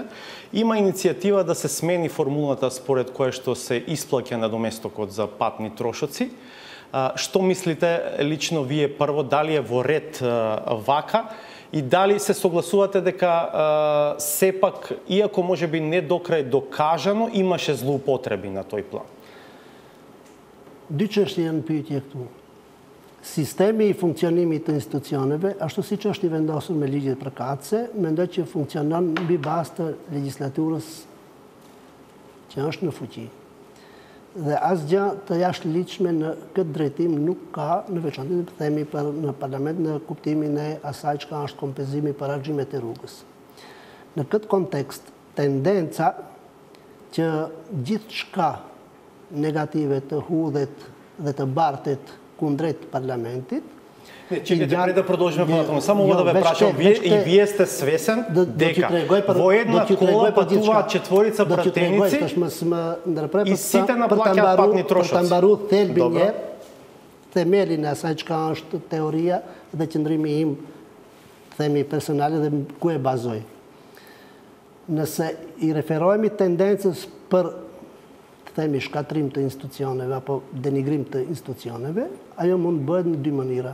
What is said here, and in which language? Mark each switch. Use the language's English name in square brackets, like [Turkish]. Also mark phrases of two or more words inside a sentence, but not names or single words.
[Macedonian] Има иницијатива да се смени формулата според која што се исплаќа надоместокот за патни трошоци. Што мислите лично вие прво, дали е во ред вака и дали се согласувате дека сепак, иако можеби не докрај докажано, имаше злоупотреби на тој план? [Albanian] Dy çështje janë pyetje këtu. Sistemi i funksionimit të institucioneve, ashtu siç është i vendosur me ligjet përkatëse, mendoj që funksionon mbi bazë të legjislaturës që është në fuqi. Dhe asgjë të jashtëligjshme në këtë drejtim nuk ka, në veçantë të themi në parlament në kuptimin e asaj çka është kompenzimi për argjimet e rrugës. Në këtë kontekst, tendenca që gjithçka negative të hudhet dhe të bartet kundrejt parlamentit. [Macedonian] Чекайте, пред да продолжиме понатаму, само да ве прашам, вие сте свесен дека во една кола патуваат четворица пратеници и сите наплаќаат патни трошоци. [Albanian] Për të mbaruar thelbin një themelin e asaj çka është teoria dhe qëndrimi im, themi personale, dhe ku e bazoj. Nëse i referohemi tendencës për themi shkatrim të institucioneve apo denigrim të institucioneve, ajo mund bëhet në dy mënyra.